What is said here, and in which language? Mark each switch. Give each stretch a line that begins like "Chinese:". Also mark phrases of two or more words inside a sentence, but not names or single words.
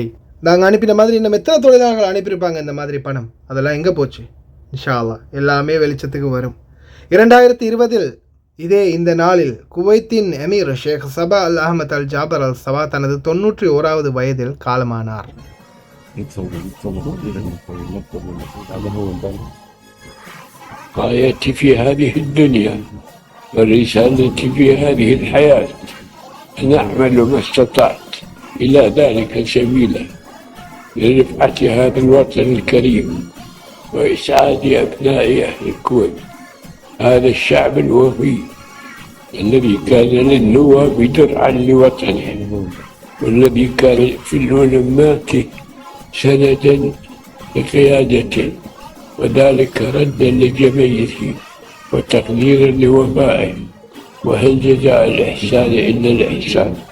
Tamil: நாங்கள் அனுப்பின மாதிரி இன்னும் எத்தனை தொழிலாளர்கள் அனுப்பியிருப்பாங்க இந்த மாதிரி பணம், அதெல்லாம் எங்கே போச்சு?
Arabic: إن شاء الله
Tamil: எல்லாமே வெளிச்சத்துக்கு வரும். 2020 இதே இந்த நாளில் குவைத்தின் எமீர் ஷேக் சபா அல் அஹமத் அல் ஜாபர் அல் சபா தனது 91வது வயதில் காலமானார்.
Arabic: غايتي في هذه الدنيا ورسالتي في هذه الحياة أن أعمل ما استطعت إلى ذلك سبيلا لرفعة هذا الوطن الكريم وإسعاد أبناء أهل الكويت، هذا الشعب الوفي الذي كان للنواب درعا لوطنه والذي كان في العلماء سندا لقيادته، وذلك ردا لجميله وتقديرا لوفائه، وهل جزاء الإحسان إلا الإحسان.